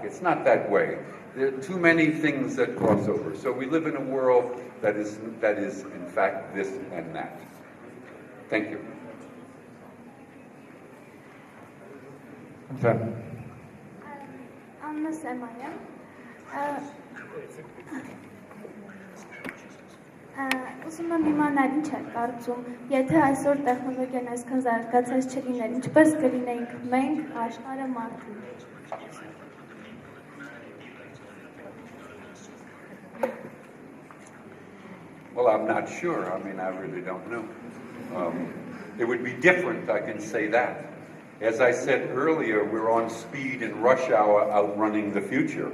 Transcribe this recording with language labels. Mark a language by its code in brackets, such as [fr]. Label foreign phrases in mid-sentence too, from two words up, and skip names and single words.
[en] It's not that way. There are too many things that cross over. So we live in a world that is in fact this and that. Thank you. Okay. Anna Semaya. [hy] Ուզում եմ իմանալ ինչ եք կարծում, եթե այսօր տեխնոլոգիան այսքան զարգացած չլիներ, ինչպես կլինեինք մենք, աշխարհը, մարդու։ [en] Well, I'm not sure. I mean, I really don't know. It would be different, I can say that. As I said earlier, we're on speed in rush hour outrunning the future.